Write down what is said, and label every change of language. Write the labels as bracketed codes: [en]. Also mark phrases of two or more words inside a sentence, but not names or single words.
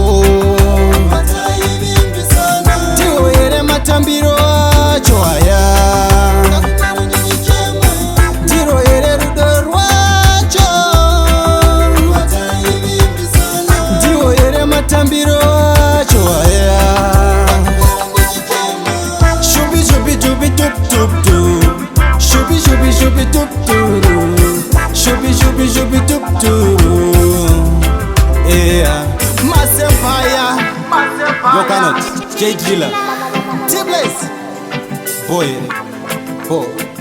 [sn] ndiwo here matambiro acho aya ndiro here rudo rwacho ndiwo here matambiro acho aya shubi shubi shubi tup tup tup shubi shubi shubi tup tup shubi shubi shubi tup tup. [en] Yeah, Massive Fire, you cannot, J Driller, T-Blaze, boy.